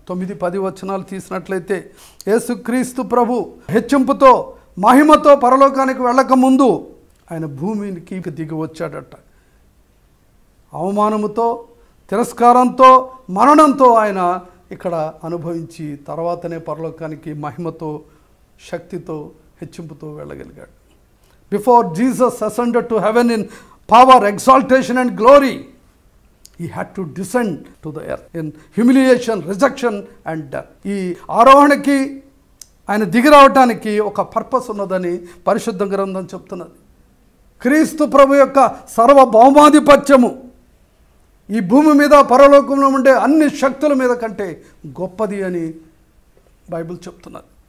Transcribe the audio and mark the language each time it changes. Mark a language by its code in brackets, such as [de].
[te] 9-10 వచనాలు తీసినట్లయితే, యేసుక్రీస్తు ప్రభు హెచ్చింపుతో, మహిమతో పరలోకానికి వెళ్ళకముందు ఆయన భూమికి దిగి వచ్చాడట. అవమానముతో, తిరస్కారంతో, మరణంతో ఆయన ఇక్కడ అనుభవించి తర్వాతనే పరలోకానికి మహిమతో, శక్తితో, హెచ్చింపుతో వెళ్ళగలిగాడు. [en] Before Jesus ascended to heaven in power, exaltation and glory, he had to descend to the earth in humiliation, rejection and death. [te] ఈ ఆరోహణకి ఆయన దిగి రావటానికి ఒక పర్పస్ ఉన్నదని పరిశుద్ధ గ్రంథం చెప్తున్నది. క్రీస్తు ప్రభు యొక్క సర్వభౌమాధిపత్యము ఈ భూమి మీద పరలోకంలో ఉండే అన్ని శక్తుల మీద కంటే గొప్పది అని బైబిల్ చెప్తున్నది.